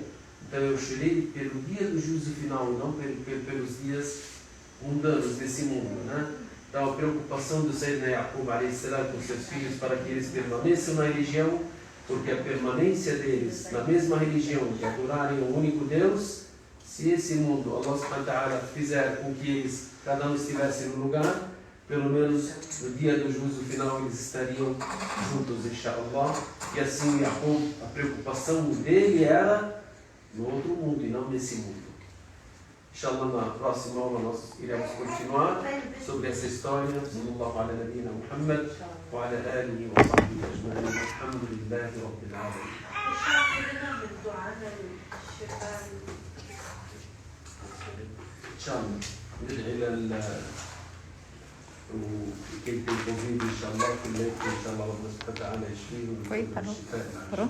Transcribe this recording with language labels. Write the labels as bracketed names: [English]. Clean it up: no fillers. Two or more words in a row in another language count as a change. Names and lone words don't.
[Portuguese] Então eu chorei pelo dia do juízo final, não pelos dias mundanos desse mundo, né? Então a preocupação do Sayyidina Jacob a.s. com seus filhos para que eles permaneçam na religião, porque a permanência deles na mesma religião, de adorarem o único Deus, se esse mundo, [Arabic] الله سبحانه وتعالى, [Portuguese] fizer com que eles, cada um estivesse no lugar, pelo menos no dia do juízo final eles estariam juntos, inshallah. E assim Jacob, a preocupação dele era no outro mundo e não nesse mundo. Inshallah, na próxima aula nós iremos continuar sobre essa história. [Arabic] صلى الله على نبينا محمد وعلى آله وصحبه أجمعين. الحمد لله رب العالمين. Inshallah, ندعي وكي تنتظرين إن شاء الله في الليل إن شاء الله ربنا سبحانه وتعالى يشفيه ويشفيه.